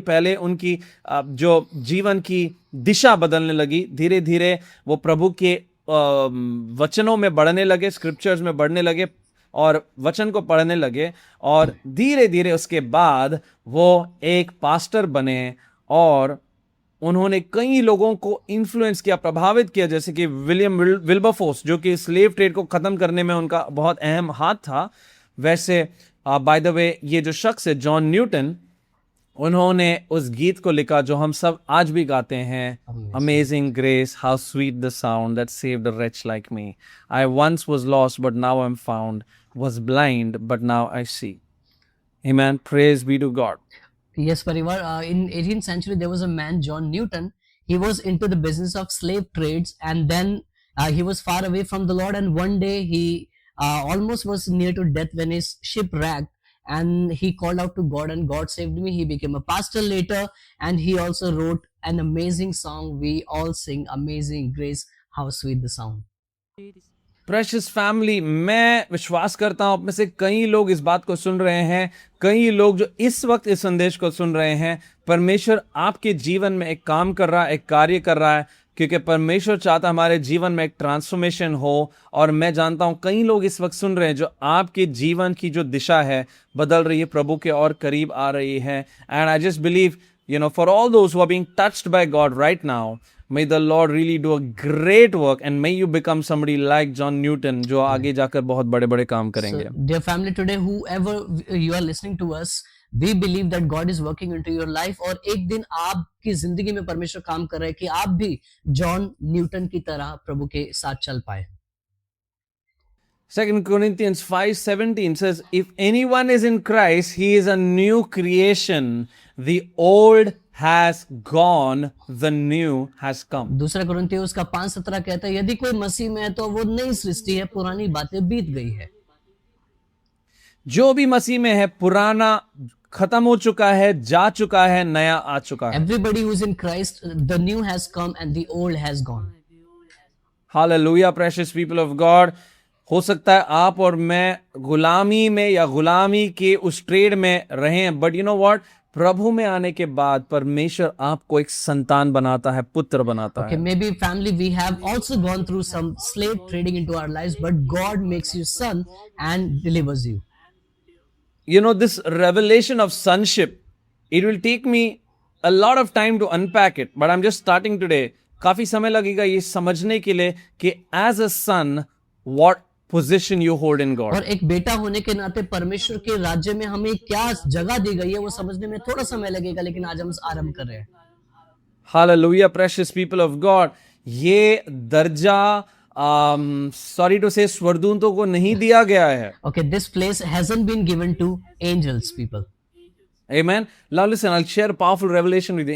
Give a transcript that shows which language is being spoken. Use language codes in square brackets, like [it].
[hi] पहले उनकी जो जीवन की दिशा बदलने लगी, धीरे धीरे वो प्रभु के वचनों में बढ़ने लगे, स्क्रिप्चर्स में बढ़ने लगे और वचन को पढ़ने लगे और धीरे धीरे उसके बाद वो एक पास्टर बने और उन्होंने कई लोगों को इन्फ्लुएंस किया, प्रभावित किया, जैसे कि विलियम विल्बरफोर्स जो कि स्लेव ट्रेड को ख़त्म करने में उनका बहुत अहम हाथ था. वैसे [en] by the way [hi] ये जो शख्स है जॉन न्यूटन, उन्होंने उस गीत को लिखा जो हम सब आज भी गाते हैं, [en] Amazing grace how sweet the sound that saved a wretch like me. I once was lost but now I'm found, was blind but now I see. Amen. Praise be to God. Yes, Parivar. In 18th century, there was a man, John Newton. He was into the business of slave trades, and then he was far away from the Lord. And one day, he almost was near to death when his ship wrecked, and he called out to God, and God saved me. He became a pastor later, and he also wrote an amazing song. We all sing "Amazing Grace, how sweet the sound." [hi] Precious family, मैं विश्वास करता हूं आप में से कई लोग इस बात को सुन रहे हैं, कई लोग जो इस वक्त इस संदेश को सुन रहे हैं, परमेश्वर आपके जीवन में एक काम कर रहा है, एक कार्य कर रहा है, क्योंकि परमेश्वर चाहता हमारे जीवन में एक ट्रांसफॉर्मेशन हो. और मैं जानता हूं कई लोग इस वक्त सुन रहे हैं जो आपके जीवन की जो दिशा है बदल रही है, प्रभु के और करीब आ रही है. [en] and I just believe, you know, for all those who are being touched by God right now, may the Lord really do a great work and may you become somebody like John Newton [hi] जो आगे जाकर बहुत बड़े-बड़े काम करेंगे. [en] So, dear family, today whoever you are listening to us, we believe that God is working into your life [hi] और एक दिन आपकी जिंदगी में परमेश्वर काम कर रहा है कि आप भी जॉन न्यूटन की तरह प्रभु के साथ चल पाए. [en] 2 Corinthians 5:17 says, if anyone is in Christ, he is a new creation. The old has gone, the new has come. [hi] दूसरा कुरिन्थियों उसका 5:17 कहता है, यदि कोई मसीह में है तो वो नई सृष्टि है, पुरानी बातें बीत गई है. जो भी मसीह में है पुराना खत्म हो चुका है, जा चुका है, नया आ चुका है. [en] Everybody who is in Christ, the new has come and the old has gone. Hallelujah, precious people of God. [hi] हो सकता है आप और मैं गुलामी में या गुलामी के उस ट्रेड में रहें, [en] but you know what, [hi] प्रभु में आने के बाद परमेश्वर आपको एक संतान बनाता है, पुत्र बनाता है. [en] Maybe family, we have also gone through some slave trading into our lives, but God makes you son and delivers you. You know, this revelation of sonship, it will take me a lot of time to unpack it, but I'm just starting today. [hi] काफी समय लगेगा ये समझने के लिए कि [en] as a son, what position you hold in God. [hi] और एक बेटा होने के नाते परमेश्वर के राज्य में हमें क्या जगह दी गई है वो समझने में थोड़ा समय लगेगा, लेकिन आज हम आरंभ कर रहे हैं. [en] Hallelujah, precious people of God. [hi] ये दर्जा [en] sorry to say [hi] स्वर्गदूतों को नहीं दिया गया है. [en] Okay, this place hasn't been given to angels, people. Amen. Now listen, I'll share a powerful revelation with you.